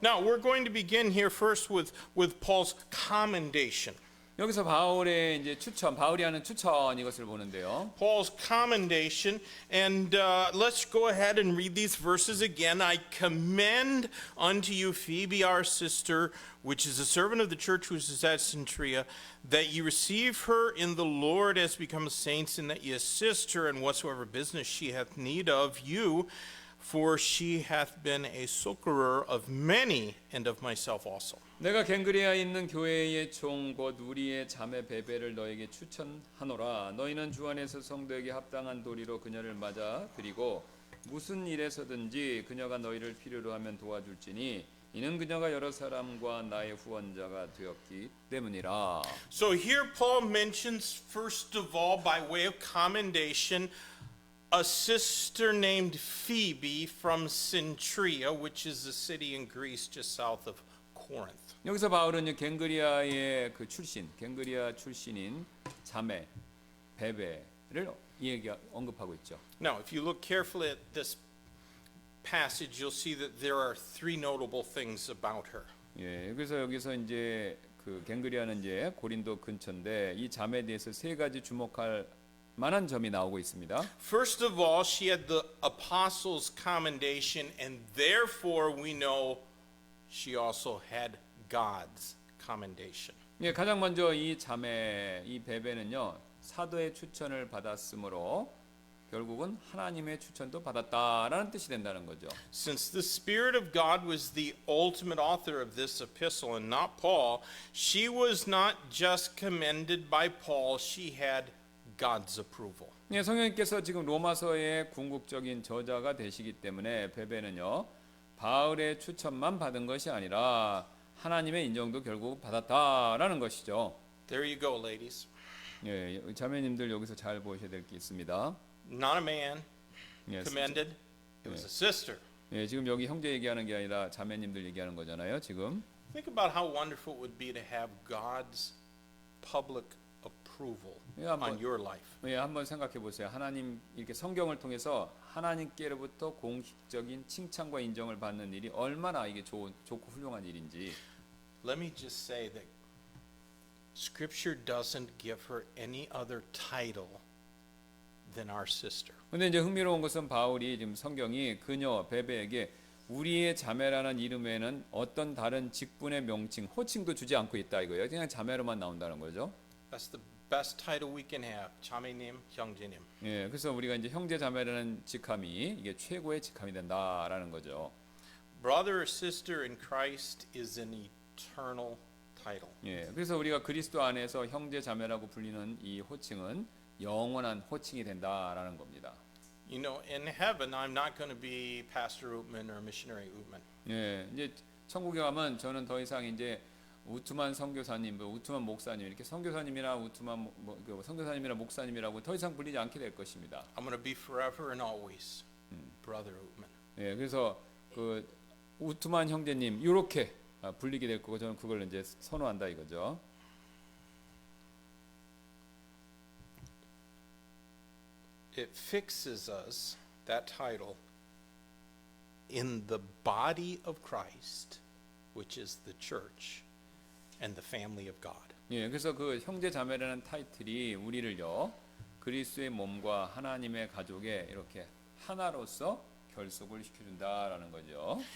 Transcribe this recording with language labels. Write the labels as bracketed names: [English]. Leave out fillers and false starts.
[English] Now we're going to begin here first with Paul's commendation. [Korean] 여기서 바울의 이제 추천, 바울이 하는 추천 이것을 보는데요. [English] Paul's commendation, and let's go ahead and read these verses again. I commend unto you Phoebe, our sister, which is a servant of the church which is at Cenchrea, that ye receive her in the Lord as becomes saints, and that ye assist her in whatsoever business she hath need of you, for she hath been a succorer of many, and of myself also. [Korean] 내가 갱그레아에 있는 교회의 종 곧 우리의 자매 베베를 너에게 추천하노라. 너희는 주 안에서 성도에게 합당한 도리로 그녀를 맞아 드리고 무슨 일에서든지 그녀가 너희를 필요로 하면 도와줄지니 이는 그녀가 여러 사람과 나의 후원자가 되었기 때문이라. [English] So here Paul mentions first of all by way of commendation a sister named Phoebe from Cenchrea, which is a city in Greece just south of Corinth. [Korean] 여기서 바울은 갱그리아의 그 출신, 갱그리아 출신인 자매 베베를 언급하고 있죠. [English] Now, if you look carefully at this passage, you'll see that there are three notable things about her. [Korean] 예, 그래서 여기서 이제 그 갱그리아는 이제 고린도 근처인데 이 자매에 대해서 세 가지 주목할 만한 점이 나오고 있습니다. [English] First of all, she had the apostles' commendation, and therefore we know she also had God's commendation. [Korean] 예, 가장 먼저 이 자매, 이 베베는요 사도의 추천을 받았으므로 결국은 하나님의 추천도 받았다라는 뜻이 된다는 거죠. [English] Since the Spirit of God was the ultimate author of this epistle and not Paul, she was not just commended by Paul, she had God's approval. [Korean] 예, 성령님께서 지금 로마서의 궁극적인 저자가 되시기 때문에 베베는요 바울의 추천만 받은 것이 아니라 하나님의 인정도 결국 받았다라는 것이죠. [English] There you go, ladies. [Korean] 예, 자매님들 여기서 잘 보셔야 될 게 있습니다. [English] Not a man [Korean] 예, [English] commended, it was a sister. [Korean] 예, 지금 여기 형제 얘기하는 게 아니라 자매님들 얘기하는 거잖아요. 지금 [English] Think about how wonderful it would be to have God's public approval Yeah, but- on your life. [Korean] 예, 한번 생각해 보세요. 하나님 이렇게 성경을 통해서 하나님께로부터 공식적인 칭찬과 인정을 받는 일이 얼마나 이게 좋고 훌륭한 일인지. [English] Let me just say that Scripture doesn't give her any other title than our sister. [Korean] 근데 이제 흥미로운 것은 바울이 지금 성경이 그녀 베베에게 우리의 자매라는 이름에는 어떤 다른 직분의 명칭, 호칭도 주지 않고 있다 이거예요. 그냥 자매로만 나온다는 거죠. [English] That's the best title we can have. [Korean] 자매님, 형제님. 예, 그래서 우리가 이제 형제 자매라는 직함이 이게 최고의 직함이 된다라는 거죠. [English] Brother or sister in Christ is an eternal title. [Korean] 예, 그래서 우리가 그리스도 안에서 형제 자매라고 불리는 이 호칭은 영원한 호칭이 된다라는 겁니다. [English] You know, in heaven, I'm not going to be Pastor Ootman or Missionary Ootman. [Korean] 예, 이제 천국에 가면 저는 더 이상 이제 우트만 선교사님, 우트만 목사님 이렇게 선교사님이나 우트만 선교사님이나 목사님이라고 더 이상 불리지 않게 될 것입니다. [English] I'm going to be forever and always Brother Ootman. [Korean] 예, 그래서 그 우트만 형제님 이렇게 불리게 될 거고 저는 그걸 이제 선호한다 이거죠. [English] It fixes us, that title, in the body of Christ, which is the church and the family of God. [Korean] 예, 그래서 그 형제 자매라는 타이틀이 우리를요 그리스도의 몸과 하나님의 가족에 이렇게 하나로서 결속을 시켜준다라는 거죠.